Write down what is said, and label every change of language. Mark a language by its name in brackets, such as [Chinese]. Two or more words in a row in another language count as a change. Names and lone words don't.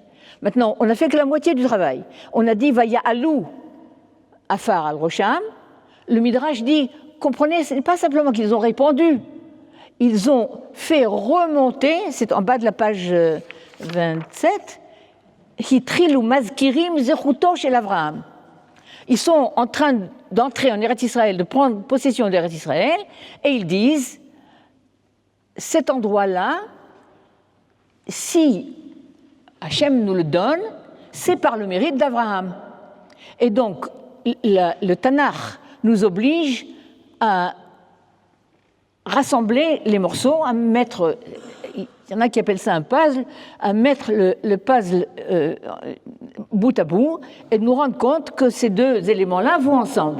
[French] Maintenant, on n'a fait que la moitié du travail. On a dit [Hebrew] ויעלו עפר על ראשם. [French] Le Midrash dit comprenez, ce n'est pas simplement qu'ils ont répondu, ils ont fait remonter, c'est en bas de la page 27. [Hebrew] התחילו מזכירים זכותו של אברהם. [French] Ils sont en train d'entrer en Eretz Israël, de prendre possession d'Eretz Israël, et ils disent cet endroit-là, si Hachem nous le donne, c'est par le mérite d'Abraham. Et donc, le Tanakh nous oblige à rassembler les morceaux, à mettre, il y en a qui appellent ça un puzzle, à mettre le puzzle bout à bout et de nous rendre compte que ces deux éléments-là vont ensemble.